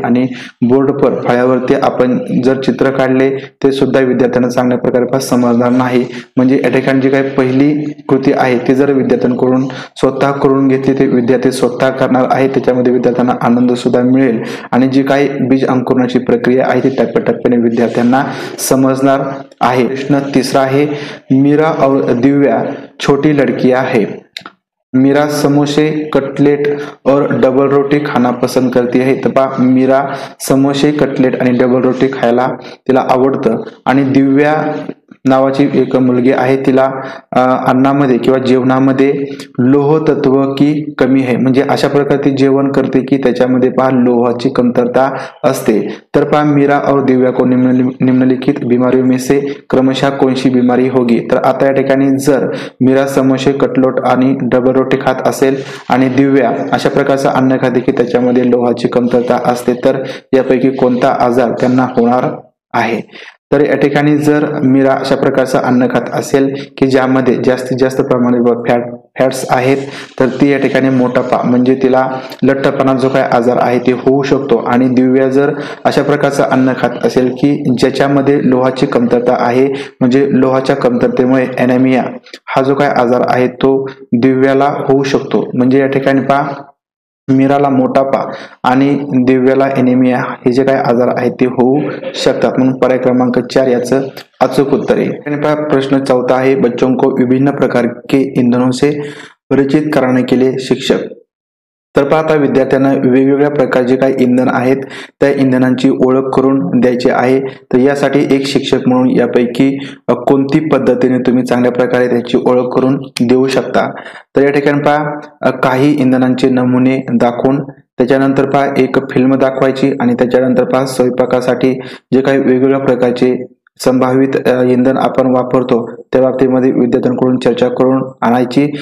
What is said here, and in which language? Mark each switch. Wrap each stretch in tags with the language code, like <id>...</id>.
<mr>आणि बोर्डवर फळ्यावरती आपण जर चित्र काढले ते सुद्धा विद्यार्थ्यांना चांगल्या प्रकारे समजणार नाही। म्हणजे या ठिकाणी जी काही पहिली कृती आहे ती जर विद्यार्थ्यांकडून स्वतः करून घेतली ते विद्यार्थी स्वतः करणार आहे, त्याच्यामध्ये विद्यार्थ्यांना आनंद सुद्धा मिळेल आणि जी काही बीज अंकुरणाची प्रक्रिया आहे ती टप्प्याटप्प्याने विद्यार्थ्यांना समजणार आहे। प्रश्न तिसरा आहे,</mr> <hi>मीरा और दिव्या छोटी लड़कियां है। मीरा समोसे, कटलेट और डबल रोटी खाना पसंद करती है।</hi> <mr>तर पहा, मीरा समोसे, कटलेट आणि डबल रोटी खायला तिला आवडतं आणि दिव्या नावाची एक मुलगी आहे, तिला अन्नामध्ये किंवा जेवणामध्ये</mr> <hi>लोह तत्व की कमी</hi> <mr>आहे, म्हणजे अशा प्रकारे ती जेवण करते की त्याच्यामध्ये पहा लोहाची कमतरता असते। तर पहा,</mr> <hi>मीरा और दिव्या को निम्नलिखित बीमारियों में से क्रमशः</hi> <mr>कोणती</mr> <hi>बीमारी होगी।</hi> <mr>तर आता या ठिकाणी जर मीरा समोसे, कटलेट आणि डबल रोटी खात असेल आणि दिव्या अशा प्रकारचं अन्न खाते की त्याच्यामध्ये लोहाची कमतरता असते तर यापैकी कोणता आजार त्यांना होणार आहे। तर या ठिकाणी जर मीरा अशा प्रकारचं अन्न खात असेल की ज्यामध्ये जास्तीत जास्त प्रमाणात फॅट्स आहेत तर ती या ठिकाणी मोटापा म्हणजे तिला लठ्ठपणा जो काही आजार आहे ते होऊ शकतो। आणि दिव्या जर अशा प्रकारचं अन्न खात असेल की ज्याच्यामध्ये लोहाची कमतरता आहे म्हणजे लोहाच्या कमतरतेमुळे ॲनेमिया हा जो काही आजार आहे तो दिव्याला होऊ शकतो। म्हणजे या ठिकाणी पहा, मीराला मोटापा आणि दिव्याला एनेमिया हे जे काही आजार आहेत ते होऊ शकतात। म्हणून पर्याय क्रमांक 4 याचं अचूक उत्तर आहे। प्रश्न चौथा आहे,</mr> <hi>बच्चों को विभिन्न प्रकार के ईंधनों से परिचित कराने के लिए शिक्षक।</hi> <mr>तर पहा, आता विद्यार्थ्यांना वेगवेगळ्या प्रकारचे काही इंधन आहेत त्या इंधनांची ओळख करून द्यायची आहे। तर यासाठी एक शिक्षक म्हणून यापैकी कोणती पद्धतीने तुम्ही चांगल्या प्रकारे त्याची ओळख करून देऊ शकता। तर या ठिकाणी पहा, काही इंधनांचे नमुने दाखवून त्याच्यानंतर पहा एक फिल्म दाखवायची आणि त्याच्यानंतर पहा स्वयंपाकासाठी जे काही वेगवेगळ्या प्रकारचे संभावित इंधन आपण वापरतो त्या बाबतीमध्ये विद्यार्थ्यांकडून चर्चा करून आणायची।</mr>